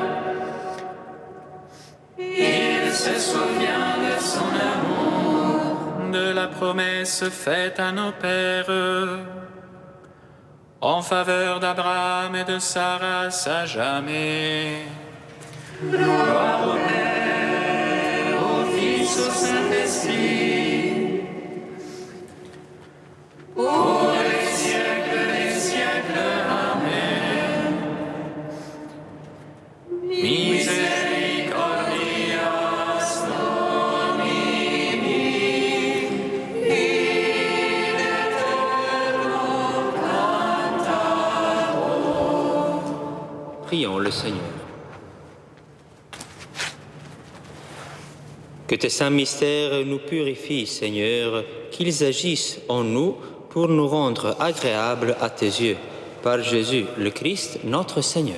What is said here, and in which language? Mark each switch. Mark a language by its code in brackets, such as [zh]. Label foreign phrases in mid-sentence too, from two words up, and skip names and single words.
[fr] Il se souvient de son amour, de la promesse faite à nos pères, en faveur d'Abraham et de Sarah à jamais. Gloire au Père, au Fils, au Saint-Esprit, pour les siècles des siècles. Amen. [la] Misericordias Domini, in aeternum cantabor. [fr] Prions le Seigneur. Que tes saints mystères nous purifient, Seigneur, qu'ils agissent en nous pour nous rendre agréables à tes yeux. Par Jésus le Christ, notre Seigneur.